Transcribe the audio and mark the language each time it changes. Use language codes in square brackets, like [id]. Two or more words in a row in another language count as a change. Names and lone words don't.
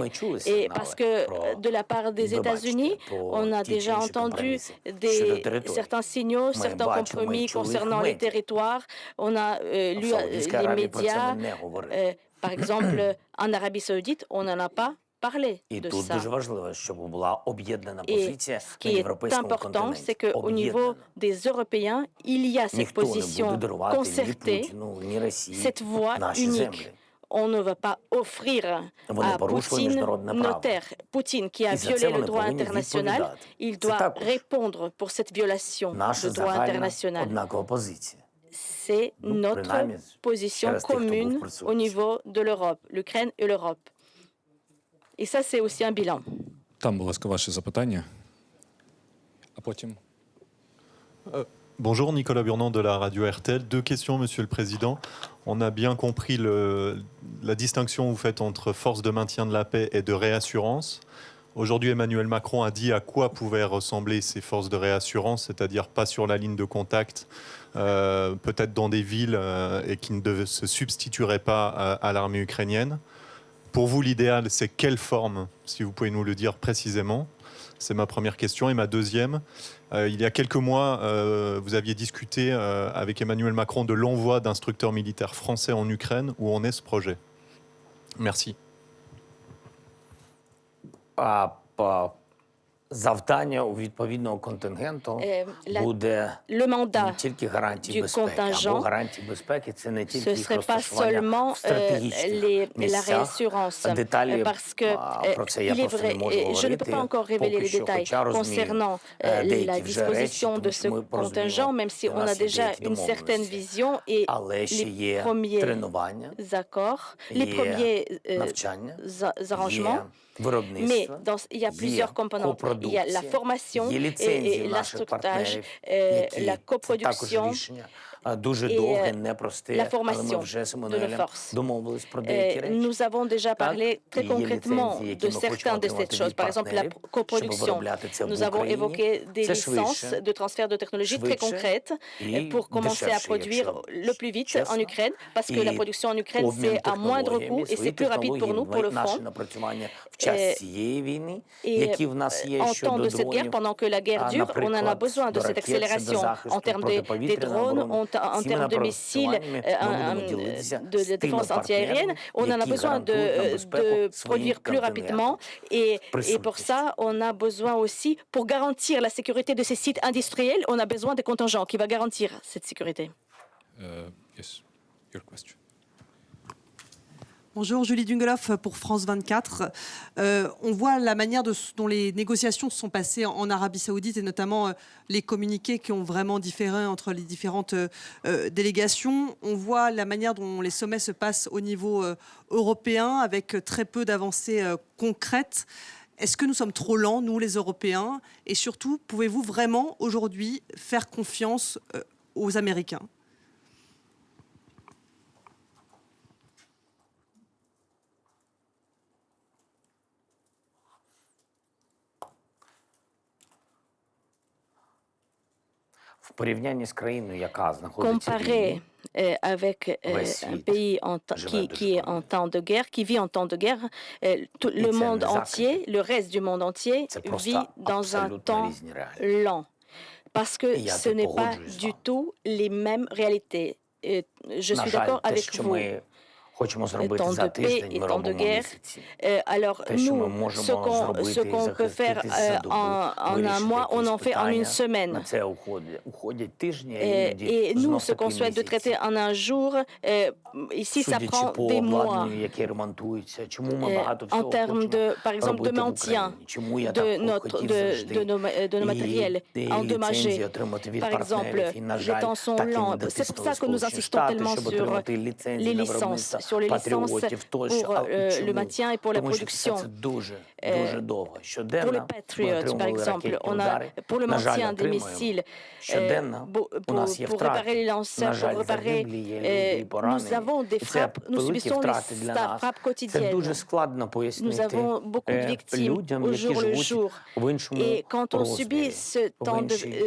[fr] Et parce que de la part des États-Unis, on a déjà entendu certains signaux, certains compromis concernant les territoires. On a lu les médias. Par exemple, en Arabie Saoudite, on n'en a pas parler [uk] І [fr] de [uk] тут [fr] ça. [uk] дуже важливо, щоб була об'єднана [fr] Et [uk] позиція [fr] ce [uk] на [fr] qui est [uk] європейському [fr] important, [uk] континенті. [fr] c'est qu'au niveau des Européens, il y a cette [uk] Ніхто не буде [fr] position [uk] дарувати ні [fr] concertée, [uk] Путіну, ні Росії [fr] cette voie [uk] наші [fr] unique. [uk] землі. [fr] On ne va pas offrir [uk] Вони [fr] à [uk] порушили [fr] Poutine [uk] міжнародне [fr] nos [uk] право. [fr] terres. Poutine, qui a [uk] І за [fr] violé [uk] це [fr] le [uk] вони [fr] droit [uk] повинні [fr] international, [uk] відповідати. [fr] il [uk] Це [fr] doit [uk] також [fr] répondre pour cette violation [uk] наша [fr] de droit [uk] загальна [fr] international. [uk] однакова позиція. [fr] C'est notre [uk] принаймні, [fr] position [uk] через тих, хто був [fr] commune [uk] присутній. [fr] au niveau de l'Europe, l'Ukraine et l'Europe. Et ça, c'est aussi un bilan. [uk] Там, будь ласка, ваше запитання. А потім... [fr] Bonjour, Nicolas Burnand de la radio RTL. Deux questions, Monsieur le Président. On a bien compris la distinction que vous faites entre force de maintien de la paix et de réassurance. Aujourd'hui, Emmanuel Macron a dit à quoi pouvaient ressembler ces forces de réassurance, c'est-à-dire pas sur la ligne de contact, peut-être dans des villes et qui ne se substitueraient pas à l'armée ukrainienne. Pour vous, l'idéal, c'est quelle forme, si vous pouvez nous le dire précisément? C'est ma première question. Et ma deuxième, il y a quelques mois, vous aviez discuté avec Emmanuel Macron de l'envoi d'instructeurs militaires français en Ukraine. Où en est ce projet? Merci. [uk] Завдання у відповідного контингенту буде [fr] Le mandat [uk] не тільки гарантії [fr] du [uk] безпеки, або [fr] contingent, [uk] гарантії безпеки це не [fr] ce [uk] тільки їх [fr] serait pas [uk] розташування [fr] seulement [uk] в стратегічних [fr] la [uk] місцях. [fr] réassurance, [uk] Деталі [fr] parce que [uk] про це я [fr] il est [uk] просто не [fr] vrai, [uk] можу [fr] et je ne peux [uk] говорити, [fr] pas encore révéler [uk] поки [fr] les [uk] що, [fr] détails [uk] хоча розумію [fr] concernant [uk] деякі [fr] la [uk] вже речі, [fr] disposition de [uk] тому [fr] ce [uk] що ми [fr] contingent, même si [uk] у [fr] on a [uk] нас є [fr] déjà [uk] деякі [fr] une certaine [uk] домовленості. [fr] vision et [uk] Але ще [fr] les [uk] є [fr] premiers [uk] тренування, [fr] accords, les [uk] є [fr] premiers [uk] навчання, [fr] arrangements. [uk] є виробництво, [fr] Il y a plusieurs composantes. Il y a la formation [uk] є ліцензії [fr] et [uk] наших [fr] l'instructage, [uk] партнерів, [fr] la [uk] які це також [fr] coproduction [uk] рішення дуже довге, непросте, але ми вже з Еммануелем домовились про деякі речі. [fr] Nous avons déjà parlé très [uk] І є [fr] concrètement [uk] ліцензії, які [fr] de [uk] ми хочемо [fr] certaines de ces [uk] отримати [fr] choses. [uk] від [fr] Par exemple, la [uk] партнерів, щоб [fr] coproduction. [uk] виробляти це в [fr] Nous avons [uk] Україні. [fr] évoqué des [uk] Це [fr] licences [uk] швидше, [fr] de transfert de technologie très [uk] швидше [fr] concrètes [uk] і [fr] pour commencer à [uk] дешевше, [fr] produire [uk] якщо [fr] le plus vite [uk] чесно. [fr] en Ukraine, parce que la [uk] І [fr] production en Ukraine, [uk] обмін [fr] c'est à moindre coût [uk] технологіями, [fr] et [uk] свої [fr] c'est plus rapide pour nous, pour le [uk] технології, [fr] front. [uk] наші напрацювання в час цієї війни, [fr] Et [uk] які в нас є [fr] en temps [uk] щодо [fr] de cette guerre, [uk] дронів, [fr] pendant que la guerre dure, on en a besoin de cette accélération en termes des drones, en termes de missiles, de défense antiaérienne. On en a besoin de produire plus rapidement et pour ça, on a besoin aussi, pour garantir la sécurité de ces sites industriels, on a besoin des contingents qui vont garantir cette sécurité. [en] Yes, your question. [fr] Bonjour, Julie Dungeloff pour France 24. On voit la manière dont les négociations se sont passées en Arabie Saoudite et notamment les communiqués qui ont vraiment différé entre les différentes délégations. On voit la manière dont les sommets se passent au niveau européen avec très peu d'avancées concrètes. Est-ce que nous sommes trop lents, nous les Européens? Et surtout, pouvez-vous vraiment aujourd'hui faire confiance aux Américains? [uk] в порівнянні з країною, яка знаходиться в [fr] Comparé [uk] війні, [fr] avec un pays qui est en temps de guerre, qui vit en temps de guerre, tout le monde entier, le reste du monde entier vit dans un temps lent. Parce que ce n'est pas du tout les mêmes réalités. Je suis d'accord avec vous. [uk] Хочемо зробити [fr] Temps [uk] за [fr] de paix [uk] тиждень, [fr] et [uk] ми [fr] temps de [uk] робимо [fr] guerre. [uk] місяці. [fr] Alors [uk] Те, що ми [fr] nous, [uk] можемо [fr] ce qu'on peut faire en un mois, on en fait en une semaine. [uk] На це уходять тижні, [fr] Et nous, ce qu'on souhaite de traiter en un jour, ici, ça prend des mois. [uk] яке ремонтується, чому ми багато [fr] En [uk] всього [fr] termes [uk] хочемо [fr] de, par exemple, de [uk] робити в [fr] maintien [uk] Україні, чому я [fr] de [uk] так хотів завжди, [fr] nos matériels [uk] і [fr] endommagés. [uk] ліцензії отримати від [fr] Par exemple, [uk] партнерів, і, на [fr] les [uk] жаль, [fr] temps sont [uk] так і не [fr] lents. C'est pour [uk] дотиснули [fr] ça que nous [uk] Сполучені [fr] insistons [uk] Штати, [fr] tellement [uk] щоб [fr] sur [uk] отримати [fr] les [uk] ліцензії на [fr] licences, [uk] виробництво [fr] sur les licences [uk] патріотів тощо. [fr] pour le maintien et pour la [uk] Тому що все [fr] production. [uk] це дуже довго. [fr] Pour les [uk] Щоденно ми [fr] Patriots, par [uk] отримували [fr] exemple, [uk] ракетні [fr] on a [uk] удари. [fr] pour le [uk] На жаль, [fr] maintien des [uk] отримуємо. [fr] missiles, [uk] Щоденно у нас є [fr] pour réparer les [uk] втрати. [fr] lanceurs, [uk] На [fr] pour [uk] жаль, [fr] réparer, [uk] загиблі є люди і [fr] nous [uk] поранені. [fr] avons des [uk] І це [fr] frappes, nous [uk] великі [fr] subissons [uk] втрати для [fr] les [uk] нас. [fr] frappes [uk] Це дуже [fr] quotidiennes. [uk] складно [fr] Nous [uk] пояснити [fr] avons beaucoup de victimes [uk] людям, [fr] au [uk] які [fr] jour le [uk] живуть [fr] jour. [uk] в іншому [fr] Et quand on subit [uk] розмірі, [fr] ce [uk] в [fr] temps [uk] іншій